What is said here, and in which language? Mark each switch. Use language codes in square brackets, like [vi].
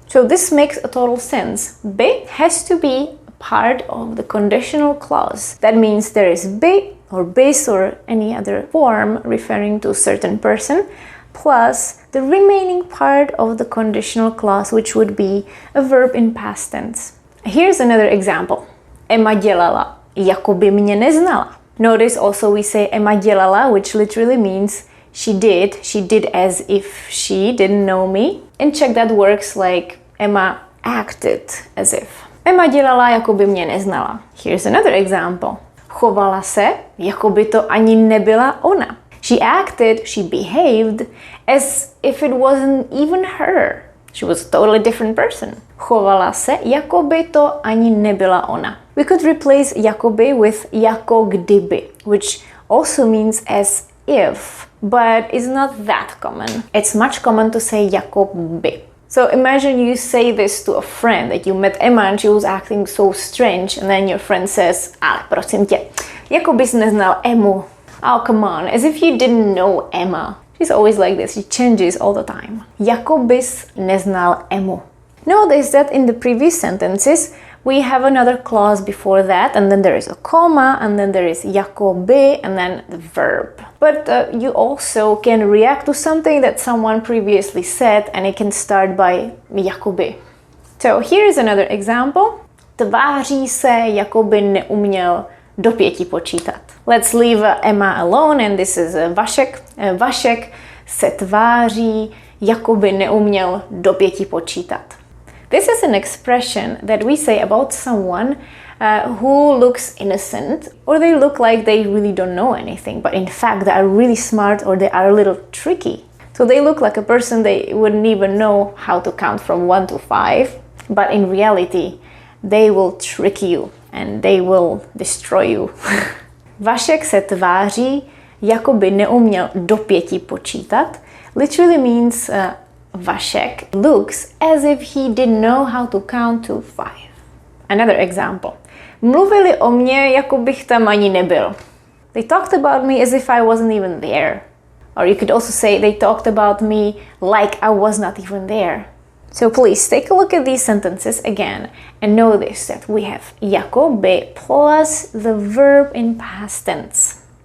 [en] So this makes a total sense. By has to be part of the conditional clause. That means there is by or bys or any other form referring to a certain person, plus the remaining part of the conditional clause, which would be a verb in past tense. Here's another example. [cs] Emma dělala, jakoby mě neznala. [en] Notice also we say Emma dělala, which literally means she did as if she didn't know me. In Czech that works like Emma acted as if. [cs] Emma dělala, jakoby mě neznala. [en] Here's another example. [cs] Chovala se, jakoby to ani nebyla ona. [en] She acted, she behaved as if it wasn't even her. She was a totally different person. [cs] Chovala se, jakoby to ani nebyla ona. [en] We could replace jakoby with jako kdyby, which also means as if, but it's not that common. It's much common to say jakoby. So imagine you say this to a friend, that you met Emma and she was acting so strange, and then your friend says, [cs] ale prosím tě, jako bys neznal Emu. [en] Oh, come on, as if you didn't know Emma. She's always like this, she changes all the time. [cs] Jakobys neznal Emu. [en] Notice that in the previous sentences, we have another clause before that, and then there is a comma, and then there is Jakoby, and then the verb. But you also can react to something that someone previously said, and it can start by Jakoby. So here is another example. [cs] Tváří se, jako by neuměl do 5 počítat. [en] Let's leave Emma alone, and this is Vašek. [cs] Vašek se tváří, jako by neuměl do 5 počítat. [en] This is an expression that we say about someone who looks innocent, or they look like they really don't know anything, but in fact they are really smart or they are a little tricky. So they look like a person they wouldn't even know how to count from 1 to 5, but in reality they will trick you and they will destroy you. [cs] Vašek se tváří, jako by neuměl do 5 počítat, [en] literally means Vašek looks as if he didn't know how to count to 5. Another example. [cs] Mluvili o mně, jako bych tam ani nebyl. [en] They talked about me as if I wasn't even there. Or you could also say they talked about me like I was not even there. So please take a look at these sentences again and notice that we have Jakoby plus the verb in past tense.